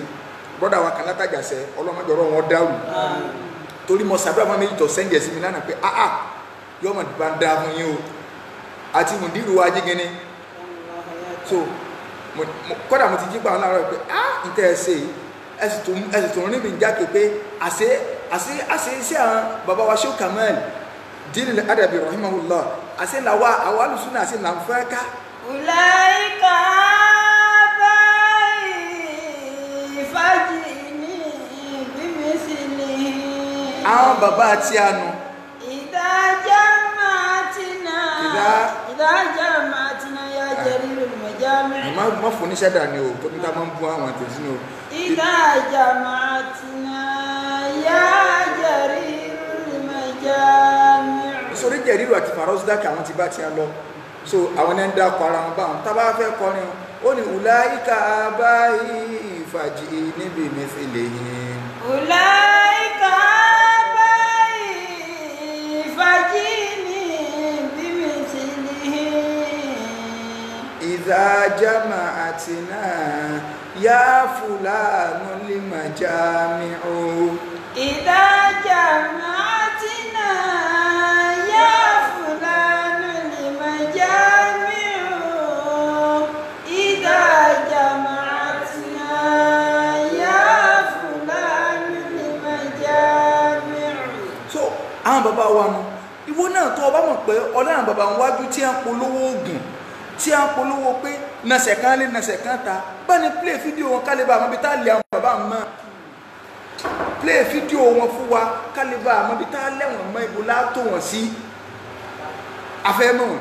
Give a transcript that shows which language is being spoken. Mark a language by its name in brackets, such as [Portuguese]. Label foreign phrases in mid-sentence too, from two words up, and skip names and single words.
[Yoruba] brọ́dà wa kan látàjà sẹ́ Ọlọ́run jọ̀rọ̀ wọn dáhùn torí mo ṣàdúrà fún méjì tó sẹ́ndì ẹ̀ sí mi lánàá pé yóò mọ̀ bá ń dáa fún yín o àti mùdírù wa jígínní so kọ́dà mo ti jí pa àwọn láàárọ̀ pé ìtẹ́ ẹ ṣe ẹ̀sì tó rí mi jáde pé àṣẹ iṣẹ́ àwọn bàbá wa Sheikh Kamal Dinul Adabi rahimahullah àṣẹ làwa àwọn alùsùnà àṣẹ là ń fẹ́ ká. [Arabic] أولئك آبائي فجئني بمثلهم. [Yoruba] Àwọn bàbá àti àánú. [Arabic] إذا جمعتنا يا جرير المجامع'. [Yoruba] Má fún níṣẹ́ dání o tó ní ká máa ń bú àwọn àtẹ̀sí ní o. [Arabic] إذا جمعتنا يا جرير المجامع'. [Yoruba] Sórí Jẹ̀rírù àti Fàrọ́sídákì àwọn ti bá ti lọ so àwọn ẹni ń dákọ̀ ara wọn báwọn tá bá fẹ́ kọrin ó ní [Arabic] أولئك آبائي فجئني بمثلهم. أولئك آبائي فجئني بمثلهم. إذا جمعتنا يا فلان المجامع. إذا جمعتنا يا فلان المجامع. إذا جمعتنا يا فلان المجامع. [Yoruba] So àwọn bàbá wa nù ìwọ náà tó o bá mọ̀ pé ọlọ́run bàbá ń wájú tí a ń polówó oògùn tí a ń polówó pé nàṣẹ̀ kan lé nàṣẹ̀ kan ta bá ní play fídíò wọn kálíbà àmọ́ bí tá a lè àwọn bàbá mọ́ play fídíò wọn fún wa kálíbà àmọ́ bí tá a lẹ́wọ̀n mọ́ ibo látò wọ́n sí afẹ́mọ́ wọn.